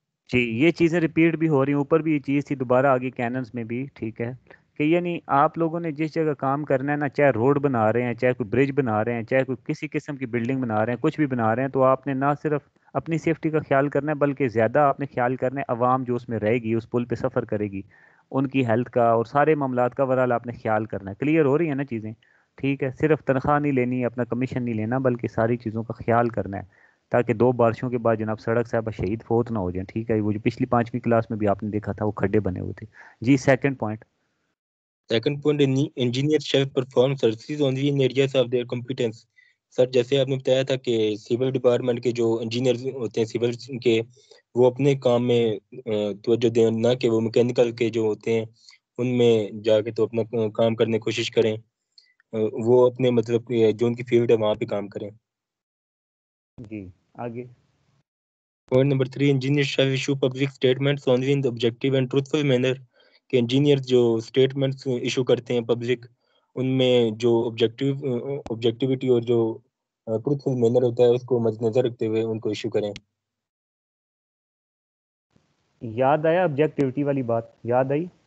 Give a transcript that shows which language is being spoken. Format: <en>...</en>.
<ur>جی یہ چیزیں ریپیٹ بھی ہو رہی ہیں، اوپر بھی یہ چیز تھی، دوبارہ آگے کیننس میں بھی، ٹھیک ہے، کہ یعنی آپ لوگوں نے جس جگہ کام کرنا ہے نا، چاہے روڈ بنا رہے ہیں، چاہے کوئی برج بنا رہے ہیں، چاہے کوئی کسی قسم کی بلڈنگ بنا رہے ہیں، کچھ بھی بنا رہے ہیں، تو آپ نے نہ صرف اپنی سیفٹی کا خیال کرنا ہے بلکہ زیادہ آپ نے خیال کرنا ہے عوام جو اس میں رہے گی، اس پل پہ سفر کرے گی، ان کی ہیلتھ کا اور سارے معاملات کا اوورآل آپ نے خیال کرنا ہے. کلیئر ہو رہی ہیں نا چیزیں؟ ٹھیک ہے، صرف تنخواہ نہیں لینی، اپنا کمیشن نہیں لینا، بلکہ ساری چیزوں کا خیال کرنا ہے تاکہ 2 بارشوں کے بعد جناب سڑک صاحبہ شہید فوت نہ ہو جائیں. ٹھیک ہے، وہ جو پچھلی 5ویں کلاس میں بھی آپ نے دیکھا تھا وہ کھڈے بنے ہوئے تھے. جی second point.</ur> <en>Second point, engineers shall perform services only in areas of their competence.</en> <ur>سر جیسے آپ نے بتایا تھا کہ سول ڈپارٹمنٹ کے جو انجینئر ہوتے ہیں سول کے، وہ اپنے کام میں توجہ دیں، نہ کہ وہ میکینیکل کے جو ہوتے ہیں ان میں جا کے تو اپنا کام کرنے کی کوشش کریں، وہ اپنے مطلب جو ان کی فیلڈ ہے وہاں پہ کام کریں. جی آگے.</ur> <en>Point number 3, engineers shall issue public statements only in the objective and truthful manner.</en> <ur>کہ انجینئر جو اسٹیٹمنٹس ایشو کرتے ہیں پبلک، ان میں جو آبجیکٹیوٹی اور جو ٹروتفل مینر ہوتا ہے اس کو مد نظر رکھتے ہوئے ان کو ایشو کریں. یاد آیا آبجیکٹیوٹی والی بات؟ یاد آئی؟</ur>